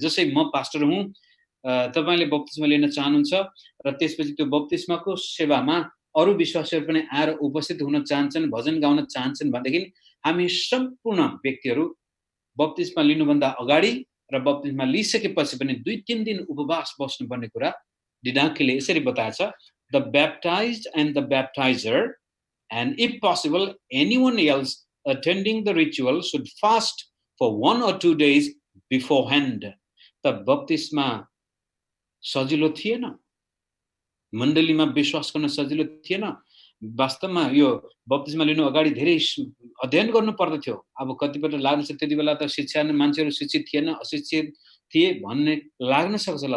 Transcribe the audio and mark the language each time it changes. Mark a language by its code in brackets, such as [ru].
[ne] जसै म पास्टर हुँ, तपाईले बप्तिस्मा लिन चाहनुहुन्छ र त्यसपछि त्यो बप्तिस्माको सेवामा अरू विश्वासीहरू पनि आएर उपस्थित हुन चाहन्छन्, भजन गाउन चाहन्छन् भनेदेखि हामी सम्पूर्ण व्यक्तिहरू बप्तिस्मा लिनुभन्दा अगाडि र बप्तिस्मा लिइसकेपछि पनि 2-3 दिन उपवास बस्नुपर्ने कुरा डिडाकेले यसरी बताएछ। [en] The baptized and the baptizer, and if possible, anyone else attending the ritual should fast for 1 or 2 days beforehand. [ne] त बप्तिस्मा सजिलो थिएन, मण्डलीमा विश्वास गर्न सजिलो थिएन। वास्तवमा यो बप्तिस्मा लिनु अगाडि धेरै अध्ययन गर्नु पर्दथ्यो। अब कतिपल्ट लाग्छ त्यति बेला त शिक्षा मान्छेहरू शिक्षित थिएन, अशिक्षित थिए भन्ने लाग्न सक्छ होला।